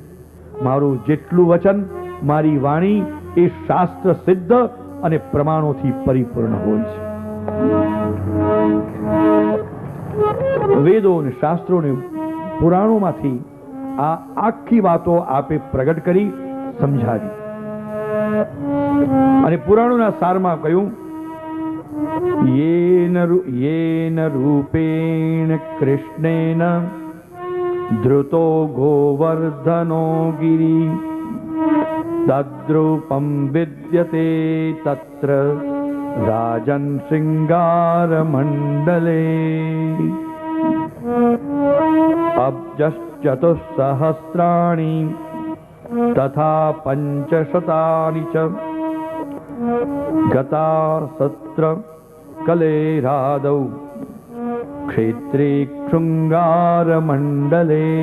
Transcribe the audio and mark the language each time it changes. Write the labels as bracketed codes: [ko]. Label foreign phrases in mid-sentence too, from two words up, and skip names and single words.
[gu] મારું જેટલું વચન, મારી વાણી એ શાસ્ત્ર સિદ્ધ અને પ્રમાણોથી પરિપૂર્ણ હોય છે. વેદો અને શાસ્ત્રો અને પુરાણોમાંથી આ આખી વાતો આપે પ્રગટ કરી સમજાવી અને પુરાણોના સારમાં કહ્યું, [sa] येन रूपेण कृष्णेन धृतो गोवर्धनो गिरि तद्रूपं विद्यते तत्र राजन् शृंगारमण्डले अब्जश्चतुस्सहस्राणि तथा पंचशतानि च गता सत्र कलेरादौ क्षेत्रे शृंगारमण्डले